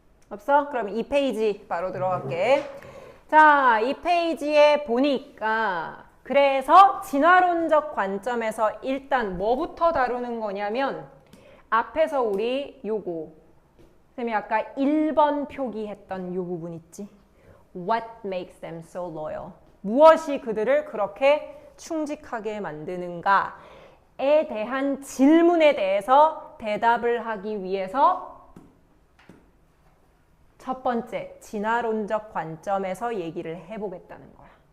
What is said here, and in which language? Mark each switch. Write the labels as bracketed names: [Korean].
[Korean] 없어? 그럼 2페이지 바로 들어갈게. 자, 2페이지에 보니까 그래서 진화론적 관점에서 일단 뭐부터 다루는 거냐면 앞에서 우리 요거 쌤이 아까 1번 표기했던 요 부분 있지? [English] What makes them so loyal? [Korean] 무엇이 그들을 그렇게 충직하게 만드는가에 대한 질문에 대해서 대답을 하기 위해서 첫 번째 진화론적 관점에서 얘기를 해보겠다는 거야.